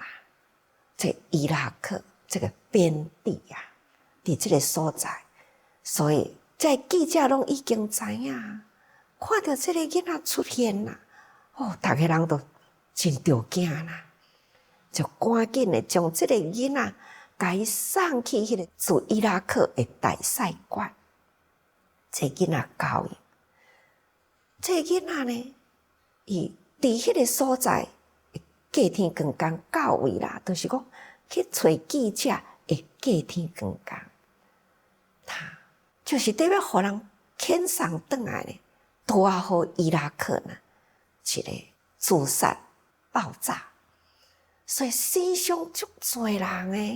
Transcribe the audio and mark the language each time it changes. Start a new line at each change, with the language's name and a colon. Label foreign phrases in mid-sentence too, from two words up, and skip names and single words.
Min Nan Chinese: 这伊拉克这个边地啊，伫这个所在，所以这记者拢已经知影，看到这个囡仔出现啦，大家人都真着惊啦，就赶紧的将这个囡仔。甲伊送去迄个驻伊拉克的大使馆，这囡仔教伊，这囡仔呢，伊伫迄个所在，隔天光工到位啦，就是讲去找记者的隔天光工，他就是得要互人遣送转来呢，拄好伊拉克呢一个自杀爆炸，所以死伤足多人诶。